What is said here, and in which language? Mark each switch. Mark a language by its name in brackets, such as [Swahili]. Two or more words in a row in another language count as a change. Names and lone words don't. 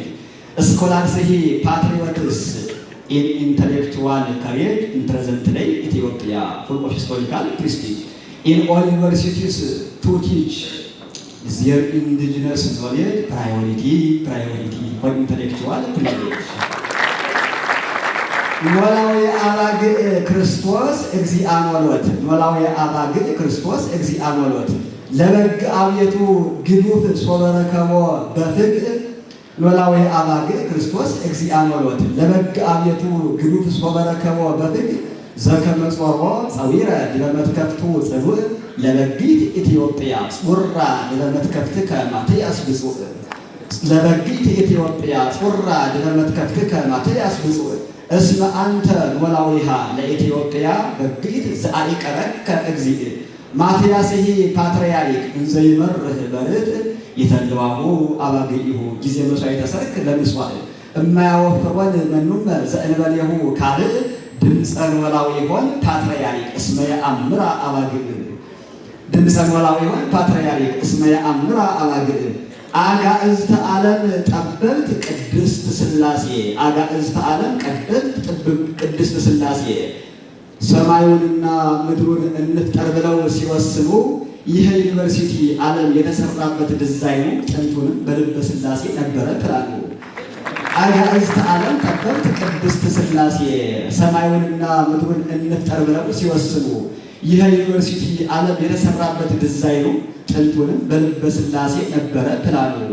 [English] Scholars patriots in intellectual courage in present day Ethiopia, full of historical prestige. In all universities to teach their indigenous knowledge, priority for intellectual privilege. [Geez] ኖላዊ አባግዕ ክርስቶስ እግዚአኖሎት ኖላዊ አባግዕ ክርስቶስ እግዚአኖሎት ለበግ አብየቱ ግዱፍ ሶበረከቦ በፍቅር ኖላዊ አባግዕ ክርስቶስ እግዚአኖሎት ለበግ አብየቱ ግዱፍ ሶበረከቦ በፍቅር ዘከመ ጾሮ ጸዊረ ለመትከፍቱ ጽኑዕ ለበጊት ኢትዮጵያ ጹራ ለመትከፍትከ ማትያስ ብፁዕ ለበጊት ኢትዮጵያ ጹራ ለመትከፍትከ ማትያስ ብፁዕ እስመ አንተ ኖላዊሃ ለኢትዮጵያ በግዕት ዘአይቀረከ እግዚእ ማትያስሂ ፓትርያርክ እንዘ ይመርህ በርት የተለዋሁ አባግዒሁ ጊዜ መሥዋዕተ ሰርክ ለምስዋዕ እማያወፍሮን መኑም ዘእንበሌሁ ካልእ ድምፀ ኖላዊሆን ፓትርያርክ እስመ የአምራ አባግዕ ድምፀ ኖላዊሆን ፓትርያርክ እስመ የአምራ አባግዕ አጋዕዝተ ዓለም ጠበብት ቅድስት ሥላሴ አጋዕዝተ ዓለም ጠበብት ቅድስት [Amharic] ሥላሴ ሰማዩንና ምድሩን እንፍጠር ብለው ሲወስኑ ይህ ዩኒቨርሲቲ ዓለም የተሰራበት ዲዛይኑ ጥንቱንም በልበ ሥላሴ ነበረ ትላሉ። አጋዕዝተ ዓለም ጠበብት ቅድስት ሥላሴ ሰማዩንና ምድሩን እንፍጠር ብለው ሲወስኑ ይህ ዩኒቨርሲቲ ዓለም የተሰራበት ዲዛይኑ ጥንቱንም በልበ ሥላሴ ነበረ ትላሉ።